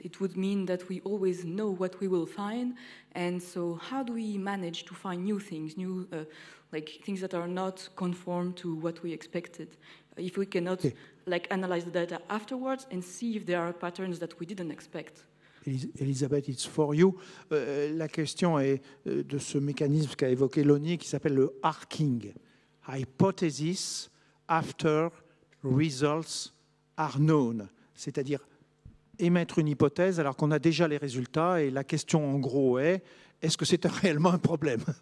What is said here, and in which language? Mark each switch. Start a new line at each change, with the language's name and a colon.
English: It would mean that we always know what we will find, and so how do we manage to find new things, like things that are not conform to what we expected? If we cannot like analyze the data afterwards and see if there are patterns that we didn't expect. Elisabeth, it's for you.
French: La question est de ce mécanisme qu'a évoqué Lonnie qui s'appelle le arcing.
English: Hypothesis after results are known.
French: C'est-à-dire émettre une hypothèse alors qu'on a déjà les résultats, et la question en gros est-ce que c'est réellement un problème?